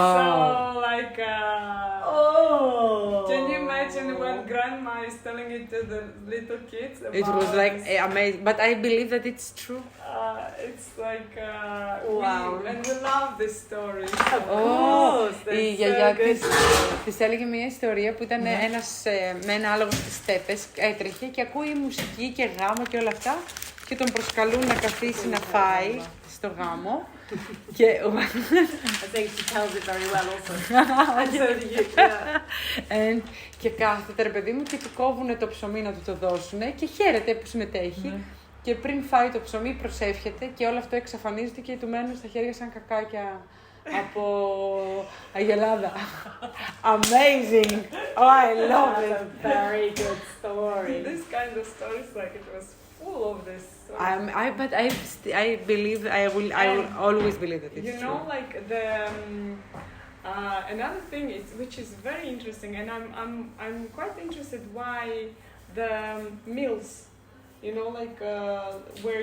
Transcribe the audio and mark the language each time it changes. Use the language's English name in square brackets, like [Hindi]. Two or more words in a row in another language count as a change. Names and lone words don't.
[English] So can you imagine when grandma is telling it to the little kids? It was like amazing, but I believe that it's true. It's like wow. we love this story. Of course. [Greek] Η γιαγιά της έλεγε μια ιστορία που ήταν ένας με ένα άλογο στις στέπες, έτρεχε και ακούει μουσική και γάμο και όλα αυτά και τον προσκαλούν να καθίσει να φάει στο γάμο. Και [English] I think she tells it very well also. [Greek] Και κάθεται ρε παιδί μου και του κόβουνε το ψωμί να του το δώσουνε και χαίρεται που συμμετέχει. Και πριν φάει το ψωμί προσεύχεται και όλο αυτό εξαφανίζεται και του μένουν στα χέρια σαν κακάκια από αγελάδα. [English] Amazing! Oh, I love it! That's a very good story. This kind of stories, it was full of this. But I believe I will always believe that it's true. You know, the another thing which is very interesting, and I'm quite interested why the mills, you know, where